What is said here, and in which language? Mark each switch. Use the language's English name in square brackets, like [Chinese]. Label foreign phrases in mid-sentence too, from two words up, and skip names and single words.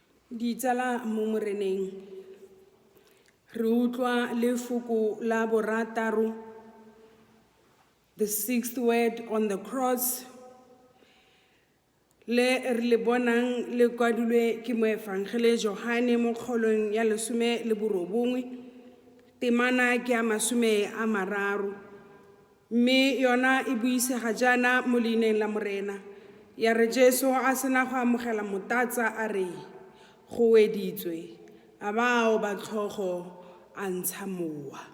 [Tswana] Ditsala mo moreneng re utlwa lefoko la borataro, [English] the sixth word on the cross, [Tswana] le re le bonang le kwadilwe ke moefangele Johane mo kgolong ya 19 temana ke ya 30 mme yona e buisega jana mo leineng la morena ya re Jesu a sena go amogela motatsa a re go weditswe a bao ba tlhogo a ntsha mowa.